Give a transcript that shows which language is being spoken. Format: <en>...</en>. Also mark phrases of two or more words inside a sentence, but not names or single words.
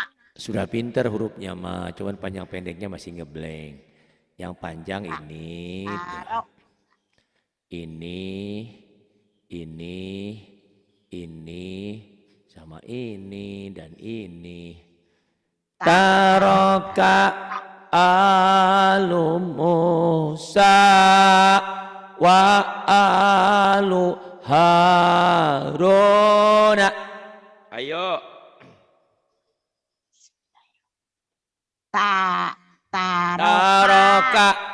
<id>Sudah pintar hurufnya mah, cuman panjang pendeknya masih ngeblank. Yang panjang ini, ini, sama ini dan ini.</id> <ar>ترك آل موسى وآل هارون.</ar> <id>Ayo. Taroka</id>